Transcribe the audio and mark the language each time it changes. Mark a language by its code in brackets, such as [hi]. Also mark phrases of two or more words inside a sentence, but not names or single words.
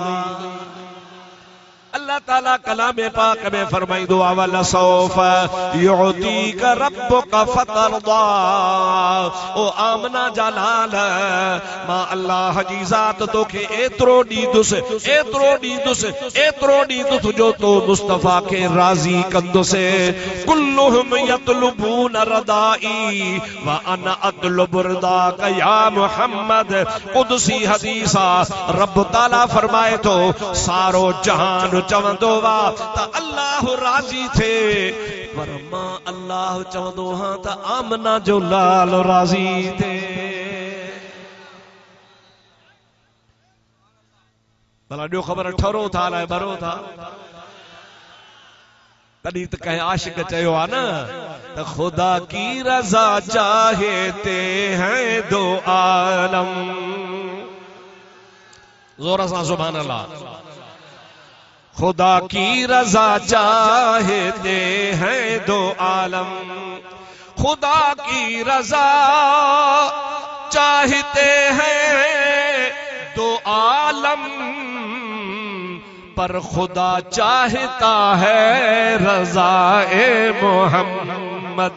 [sd] अल्लाह ताला कलाम पाक में फरमाईंदो आहे [ar] ولسوف يعطيك ربك فترضى. [sd] ओ आमना जा लाल, मां अल्लाह जी ज़ात तोखे एतिरो ॾींदुसि, एतिरो ॾींदुसि, एतिरो ॾींदुसि जो तो मुस्तफ़ा खे राज़ी कंदुसि। [ar] كلهم يطلبون رضائي وأنا أطلب رضاك يا محمد. [sd] कुदसी हदीस आहे, रब ताला फरमाए थो सारो जहान चवंदो वा त अल्लाह राज़ी थे, पर मां अल्लाह चवंदो हां त आमना जो लाल राज़ी थे। भला ॾियो ख़बर ठरो था अलाए भरो था। तॾहिं त कंहिं आशिक चयो आहे न त [ur] خدا کی رضا چاہتے ہیں دو عالم. [sd] ज़ोर सां [ar] سبحان الله. [ur] خدا کی رضا چاہتے ہیں دو عالم، خدا کی رضا چاہتے ہیں دو عالم، پر خدا چاہتا ہے رضائے محمد.